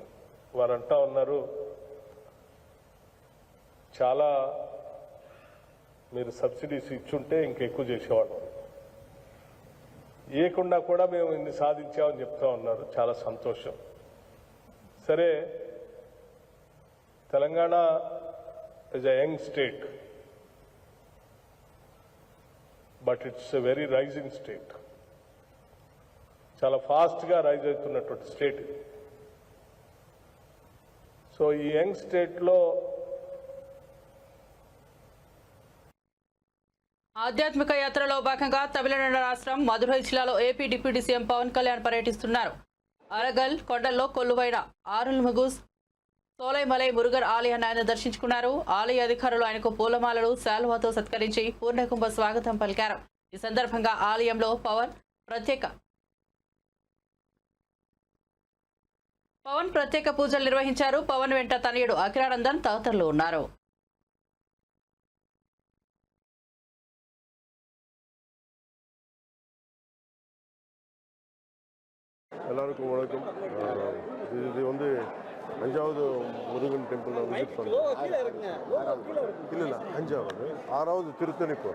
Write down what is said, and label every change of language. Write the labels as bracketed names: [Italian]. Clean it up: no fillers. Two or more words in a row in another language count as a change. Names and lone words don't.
[Telugu] వారు అంటా ఉన్నారు, చాలా మీరు సబ్సిడీస్ ఇచ్చుంటే ఇంకెక్కువ చేసేవాళ్ళం, ఇవ్వకుండా కూడా మేము ఇన్ని సాధించామని చెప్తా ఉన్నారు. చాలా సంతోషం. సరే, [English] తెలంగాణ is a young state, but it's a very rising state. [Telugu] చాలా ఫాస్ట్గా రైజ్ అవుతున్నటువంటి స్టేట్. సో ఈ [English] young state [Telugu] ఆధ్యాత్మిక యాత్రలో భాగంగా తమిళనాడు రాష్ట్రం మదురై జిల్లాలో ఏపీ డిప్యూటీ సీఎం పవన్ కళ్యాణ్ పర్యటిస్తున్నారు. అరగల్ కొండల్లో కొలువైన ఆరుల్మిగు సోలైమలై మురుగన్ ఆలయాన్ని ఆయన దర్శించుకున్నారు. ఆలయ అధికారులు ఆయనకు పూలమాలలు, శాలువాతో సత్కరించి పూర్ణకుంభ స్వాగతం పలికారు. ఈ సందర్భంగా ఆలయంలో పవన్ ప్రత్యేక పూజలు నిర్వహించారు. పవన్ వెంట తనయుడు అఖిలానందన్ తదితరులు ఉన్నారు. [Tamil] எல்லாருக்கும் வணக்கம். இது வந்து 5வது முருகன் [English] temple visit [Tamil] பண்ணுறோம். இல்லை 5வது 6வது திருத்தணி போகிறோம்.